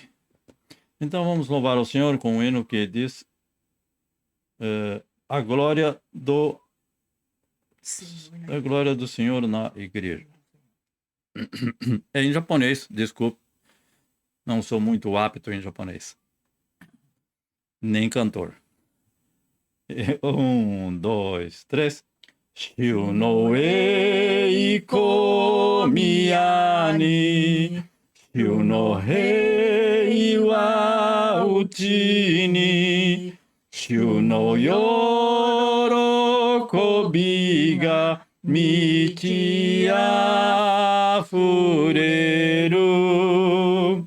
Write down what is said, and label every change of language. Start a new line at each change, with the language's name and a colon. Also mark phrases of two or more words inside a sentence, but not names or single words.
Portuguese: Então vamos louvar ao Senhor com o hino que diz a glória do Senhor, a glória do Senhor na igreja. É em japonês, desculpe. Não sou muito apto em japonês. Nem cantor. 1, 2, 3.
Japanese: 主の栄光宮に、主の平和うちに、主の喜びが満ちあふれる.